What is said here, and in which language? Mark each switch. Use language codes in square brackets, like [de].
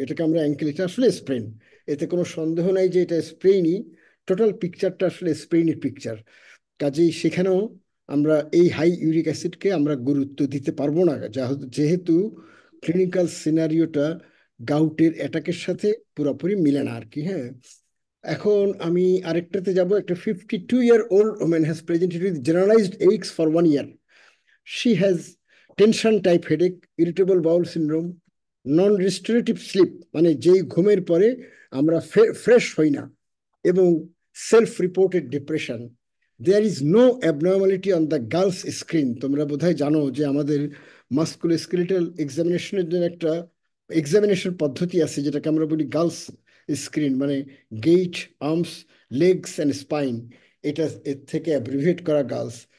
[bn] এটাকে আমরা অ্যাঙ্কেল, এটা আসলে স্প্রেইন, এতে কোনো সন্দেহ নাই যে এটা স্প্রেইনই। টোটাল পিকচারটা আসলে স্প্রেইনের পিকচার। কাজেই সেখানেও আমরা এই হাই ইউরিক অ্যাসিডকে আমরা গুরুত্ব দিতে পারবো না, যেহেতু ক্লিনিক্যাল সিনারিওটা গাউটের অ্যাটাকের সাথে পুরোপুরি মিলে না আর কি। হ্যাঁ, এখন আমি আরেকটাতে যাব। [en] একটা 52-year-old woman has presented with generalized aches for 1 year. She has tension type headache, irritable bowel syndrome, non-restorative sleep, [bn] মানে যেই ঘুমের পরে আমরা ফ্রেশ হই না, এবং [en] Self reported depression. There is no abnormality on the girls screen. [bn] তোমরা বোধহয় জানো যে আমাদের মাস্কুলোস্কেলেটাল এক্সামিনেশনের জন্য একটা এক্সামিনেশন পদ্ধতি আছে যেটাকে আমরা বলি গার্লস স্ক্রিন, মানে gate, arms, legs and spine, এটা এর থেকে অ্যাব্রিভিয়েট করা গার্লস।